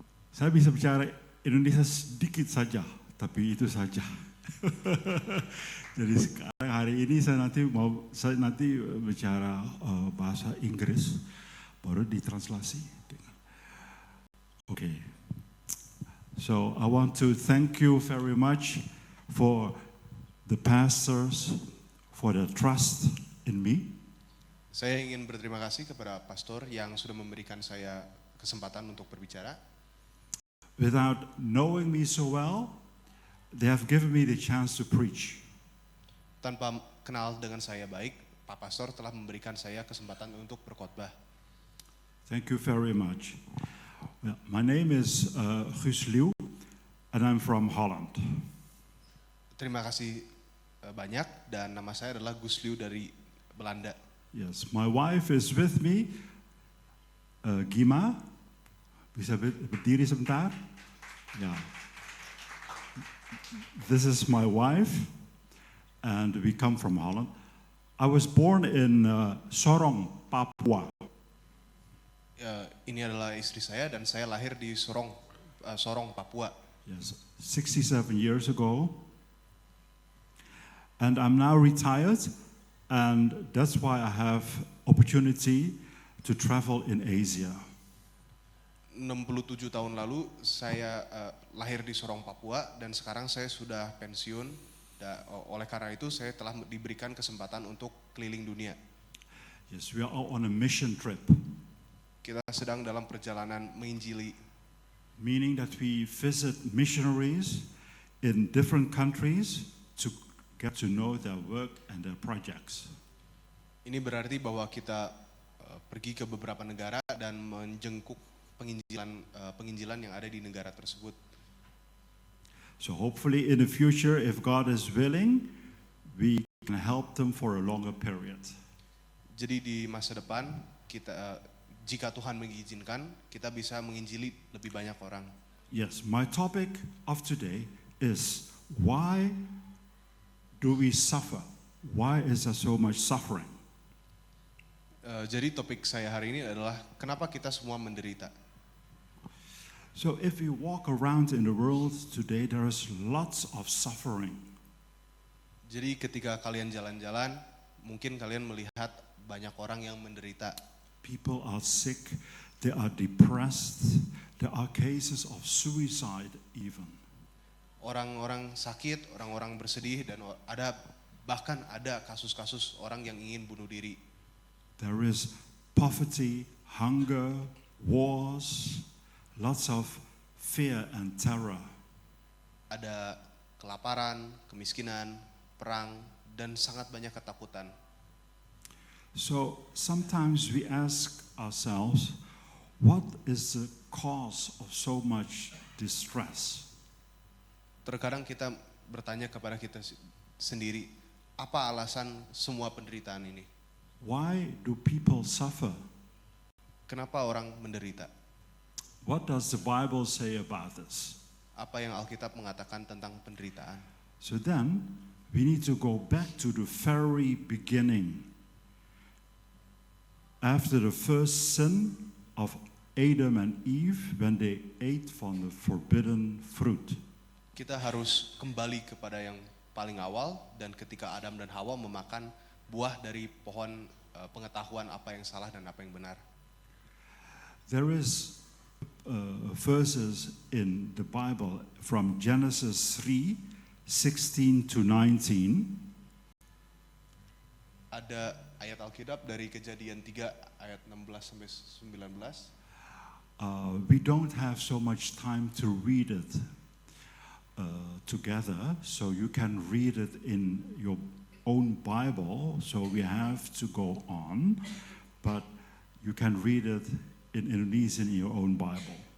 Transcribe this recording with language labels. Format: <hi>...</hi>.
<id>Saya bisa bicara Indonesia sedikit saja, tapi itu saja. Jadi sekarang hari ini saya nanti bicara bahasa Inggris, baru ditranslasi.</id> <en>Okay. So I want to thank you very much for the pastors, for the trust in me.</en> <id>Saya ingin berterima kasih kepada pastor yang sudah memberikan saya kesempatan untuk berbicara.</id> <en>Without knowing me so well, they have given me the chance to preach.</en> <id>Tanpa kenal dengan saya baik, Pak Pastor telah memberikan saya kesempatan untuk berkhotbah.</id> <en>Thank you very much. Well, my name is Guus Liu, and I'm from Holland.</en> <id>Terima kasih banyak, dan nama saya adalah Guus Liu dari Belanda.</id> <en>Yes, my wife is with me, Gima.</en> <id>Bisa berdiri sebentar?</id> <en>Yeah. This is my wife, and we come from Holland. I was born in Sorong, Papua.</en> <id>Ini adalah istri saya dan saya lahir di Sorong, Papua.</id> <en>Yes, 67 years ago. And I'm now retired, and that's why I have opportunity to travel in Asia.</en> <id>67 tahun lalu saya lahir di Sorong, Papua, dan sekarang saya sudah pensiun. Oleh karena itu saya telah diberikan kesempatan untuk keliling dunia.</id> <en>Yes, we are on a mission trip.</en> <id>Kita sedang dalam perjalanan menginjili.</id> <en>Meaning that we visit missionaries in different countries to get to know their work and their projects.</en> <id>Ini berarti bahwa kita pergi ke beberapa negara dan menjengkuk penginjilan yang ada di negara tersebut.</id> <en>So hopefully in the future, if God is willing, we can help them for a longer period.</en> <id>Jadi di masa depan kita, jika Tuhan mengizinkan, kita bisa menginjili lebih banyak orang.</id> <en>Yes, my topic of today is why do we suffer? Why is there so much suffering?</en> <id>Jadi topik saya hari ini adalah kenapa kita semua menderita.</id> <en>So if you walk around in the world today, there is lots of suffering.</en> <id>Jadi ketika kalian jalan-jalan, mungkin kalian melihat banyak orang yang menderita.</id> <en>People are sick, they are depressed, there are cases of suicide even.</en> <id>Orang-orang sakit, orang-orang bersedih, dan bahkan ada kasus-kasus orang yang ingin bunuh diri.</id> <en>There is poverty, hunger, wars, lots of fear and terror.</en> <id>Ada kelaparan, kemiskinan, perang, dan sangat banyak ketakutan.</id> <en>So sometimes we ask ourselves, what is the cause of so much distress?</en> <id>Terkadang kita bertanya kepada kita sendiri, apa alasan semua penderitaan ini?</id> <en>Why do people suffer?</en> <id>Kenapa orang menderita?</id> <en>What does the Bible say about this?</en> <id>Apa yang Alkitab mengatakan tentang penderitaan?</id> <en>So then, we need to go back to the very beginning. After the first sin of Adam and Eve, when they ate from the forbidden fruit.</en> <id>Kita harus kembali kepada yang paling awal, dan ketika Adam dan Hawa memakan buah dari pohon pengetahuan apa yang salah dan apa yang benar.</id> <en>There is verses in the Bible from Genesis 3:16 to 19.</en> <id>Ada ayat Alkitab dari Kejadian 3 ayat 16 sampai 19.</id> <en>We don't have so much time to read it together, so you can read it in your own Bible, so we have to go on, but you can read it in Indonesian in your own Bible.</en>